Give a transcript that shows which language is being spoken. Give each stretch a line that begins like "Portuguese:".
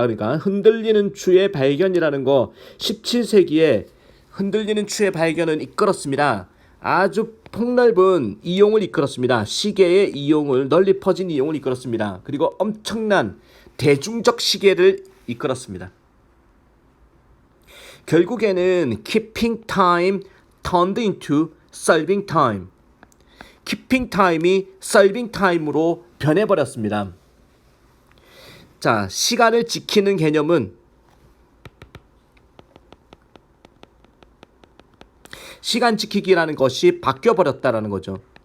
Korean: 그러니까 흔들리는 추의 발견이라는 거 17세기에 흔들리는 추의 발견은 이끌었습니다. 아주 폭넓은 이용을 이끌었습니다. 시계의 이용을 널리 퍼진 이용을 이끌었습니다. 그리고 엄청난 대중적 시계를 이끌었습니다. 결국에는
English: keeping time turned into serving time. keeping time
Korean: 이
English: serving time
Korean: 으로 변해버렸습니다. 시간을 지키는 개념은 시간 지키기라는 것이 바뀌어버렸다라는 거죠.